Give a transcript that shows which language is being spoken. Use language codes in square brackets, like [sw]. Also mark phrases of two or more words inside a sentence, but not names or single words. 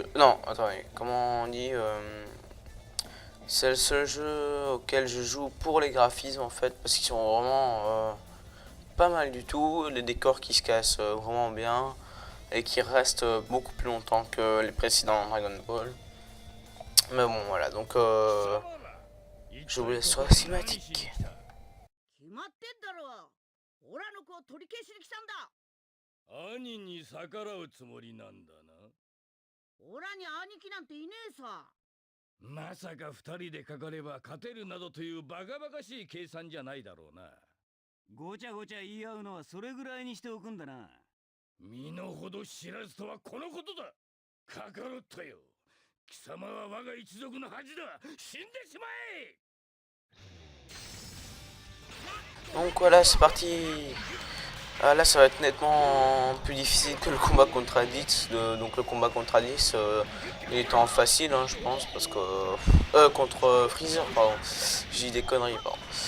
[fr] Non, attendez, comment on dit c'est le seul jeu auquel je joue pour les graphismes, en fait, parce qu'ils sont vraiment pas mal du tout. Les décors qui se cassent vraiment bien et qui restent beaucoup plus longtemps que les précédents Dragon Ball. Mais bon, voilà, donc je vous laisse sur la cinématique. [ja] まさか2人でかかれば勝てるなどというバカバカしい計算じゃないだろうな。ごちゃごちゃ言い合うのはそれぐらいにしておくんだな。身の程知らずとはこのことだ。かかろったよ。貴様は我が一族の恥だ。死んでしまえ。 [fr] Donc voilà, c'est parti. Là, ça va être nettement plus difficile que le combat contre Raditz. Donc le combat contre Raditz, il est en facile, hein, je pense, parce que contre Freezer, pardon. J'ai dit des conneries, pardon.